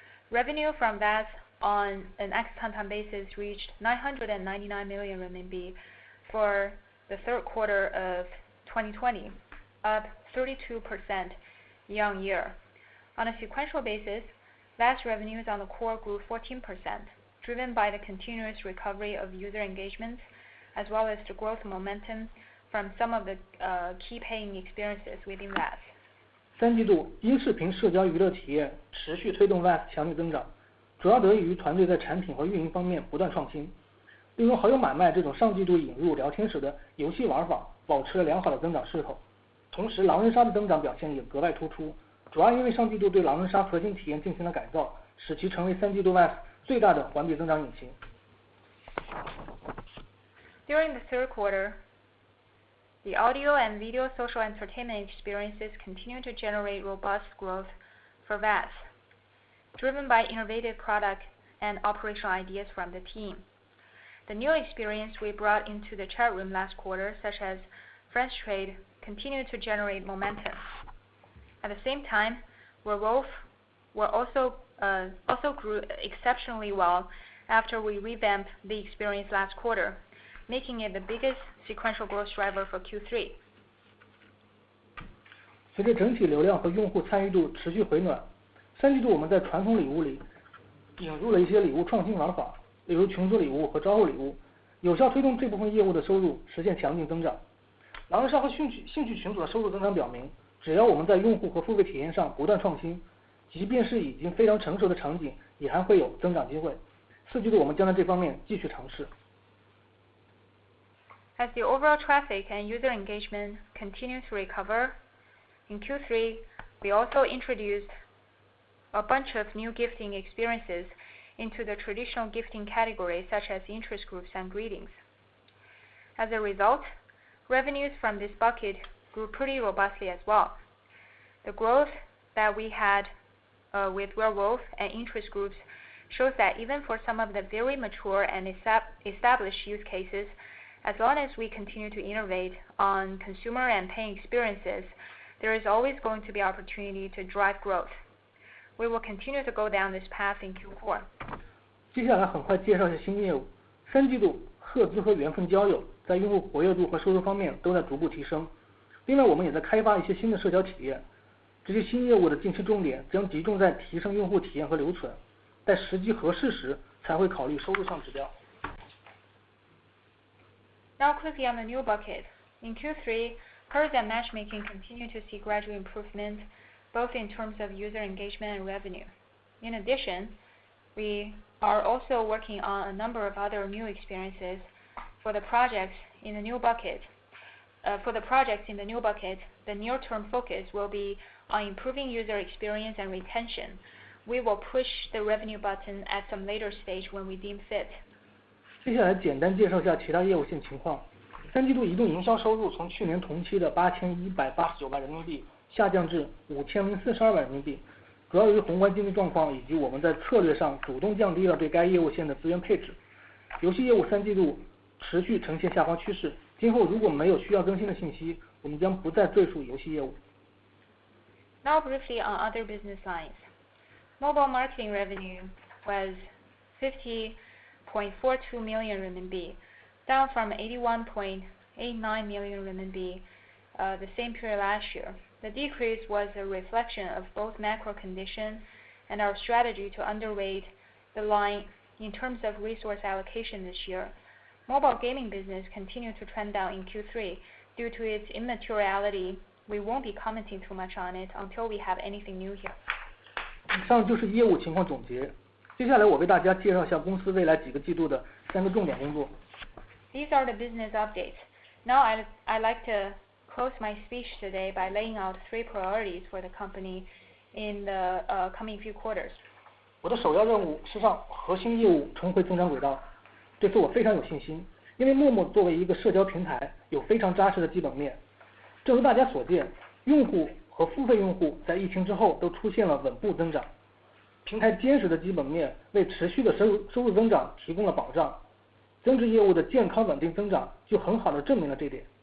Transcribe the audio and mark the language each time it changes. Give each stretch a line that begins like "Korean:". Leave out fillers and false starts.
English: Revenue from VAS on an ex-Tantan basis reached 999 million RMB for the third quarter of 2020, up 32% year-on-year. On a sequential basis, VAS revenues on the core grew 14%, driven by the continuous recovery of user engagement, as well as the growth momentum from some of the key paying experiences within VAS.
Chinese: 3季度音视频社交娱乐体验持续推动 VAS 强力增长，主要得益于团队在产品和运营方面不断创新。例如好友买卖这种上季度引入聊天室的游戏玩法，保持了良好的增长势头。同时，狼人杀的增长表现也格外突出，主要因为上季度对狼人杀核心体验进行了改造，使其成为3季度 VAS 最大的环比增长引擎。
English: During the third quarter, the audio and video social entertainment experiences continue to generate robust growth for VAS, driven by innovative product and operational ideas from the team. The new experience we brought into the chat room last quarter, such as Friends Trade, continue to generate momentum. At the same time, Werewolf also grew exceptionally well after we revamped the experience last quarter, making it the biggest sequential growth driver for Q3.
Chinese: 随着整体流量和用户参与度持续回暖，3季度我们在传统礼物里引入了一些礼物创新玩法，例如群组礼物和招呼礼物，有效推动这部分业务的收入实现强劲增长。狼人杀和兴趣群组的收入增长表明，只要我们在用户和付费体验上不断创新，即便是已经非常成熟的场景，也还会有增长机会。 4季度我们将在这方面继续尝试。
English: As the overall traffic and user engagement continue to recover, In Q3, we also introduced a bunch of new gifting experiences into the traditional gifting categories such as interest groups and greetings. As a result, revenues from this bucket grew pretty robustly as well. The growth that we had with werewolf and interest groups shows that even for some of the very mature and established use cases, as long as we continue to innovate on consumer and paying experiences, there is always going to be opportunity to drive growth. We will continue to go down this path in Q4.
Chinese: 接下来很快介绍一下新业务。三季度，赫兹和缘分交友在用户活跃度和收入方面都在逐步提升。另外，我们也在开发一些新的社交体验。这些新业务的近期重点将集中在提升用户体验和留存，在时机合适时才会考虑收入上指标。
English: Now quickly on the new bucket. In Q3, Hers and matchmaking continue to see gradual improvement, both in terms of user engagement and revenue. In addition, we are also working on a number of other new experiences for the projects in the new bucket. The near-term focus will be on improving user experience and retention. We will push the revenue button at some later stage when we deem fit.
Chinese: 接下来简单介绍一下其他业务线情况。三季度移动营销收入从去年同期的8189万人民币下降至5042万人民币，主要由于宏观经济状况以及我们在策略上主动降低了对该业务线的资源配置。游戏业务三季度持续呈现下滑趋势，今后如果没有需要更新的信息，我们将不再赘述游戏业务。
English: Now briefly on other business lines. Mobile marketing revenue was 50.42 million RMB, down from 81.89 million RMB the same period last year. The decrease was a reflection of both macro conditions and our strategy to underweight the line in terms of resource allocation this year. Mobile gaming business continued to trend down in Q3 due to its immateriality. We won't be commenting too much on it until we have anything new here.
Chinese: 以上就是业务情况总结。接下来我为大家介绍一下公司未来几个季度的3个重点工作。
English: These are the business updates. Now I'd like to close my speech today by laying out 3 priorities for the company in the coming few quarters.
Chinese: 我的首要任务是让核心业务重回增长轨道，这次我非常有信心，因为陌陌作为一个社交平台，有非常扎实的基本面。正如大家所见，用户和付费用户在疫情之后都出现了稳步增长，平台坚实的基本面为持续的收入增长提供了保障，增值业务的健康稳定增长就很好的证明了这点。